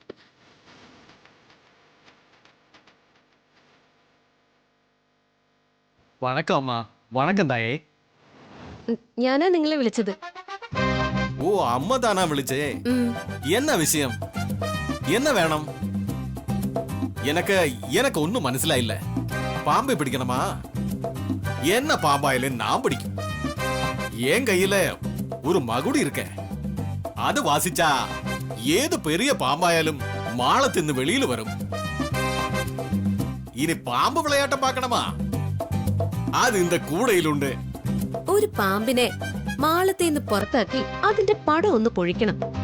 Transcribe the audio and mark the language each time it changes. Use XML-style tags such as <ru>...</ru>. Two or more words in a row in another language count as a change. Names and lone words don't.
<ta>வணக்கம் அம்மா. வணக்கம் தாயே.</ta> <ml>ഞാനാ നിങ്ങളെ വിളിച്ചത്. ഓ അമ്മ താനാ വിളിച്ചേ? എന്നാ വിഷയം?</ml> <ta>என்ன வேணும்? எனக்கு எனக்கு ஒன்னும் മനസ്സിലായില്ല. பாம்பை பிடிக்கணுமா? என்ன பாம்பாயிலும் நான் பிடிக்கும். என் கையில ஒரு மகுடி இருக்க. அது வாசிச்சா ஏது பெரிய பாம்பாயாலும் மாளத்தின்னு வெளியில வரும்.</ta> <ml>ഇനി പാമ്പ് വിളയാട്ടം പാക്കണമാ? അത് இந்த കൂടയിലുണ്ട്. ഒരു പാമ്പിനെ മാളത്തിൽ നിന്ന് പുറത്താക്കി അതിന്റെ പടം ഒന്ന് പൊഴിക്കണം.</ml>